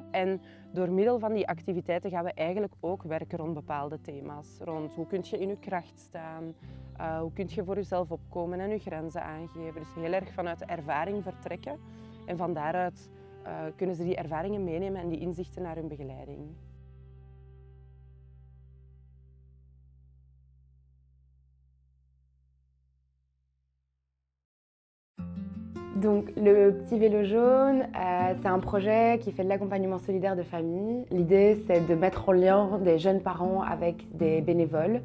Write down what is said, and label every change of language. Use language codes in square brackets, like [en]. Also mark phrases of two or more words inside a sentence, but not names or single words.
[nl] En door middel van die activiteiten gaan we eigenlijk ook werken rond bepaalde thema's. Rond hoe kun je in je kracht staan, hoe kun je voor jezelf opkomen en je grenzen aangeven. Dus heel erg vanuit de ervaring vertrekken en van daaruit kunnen ze die ervaringen meenemen en die inzichten naar hun begeleiding. [fr] Donc le Petit Vélo Jaune, c'est un projet qui fait de l'accompagnement solidaire de famille. L'idée, c'est de mettre en lien des jeunes parents avec des bénévoles.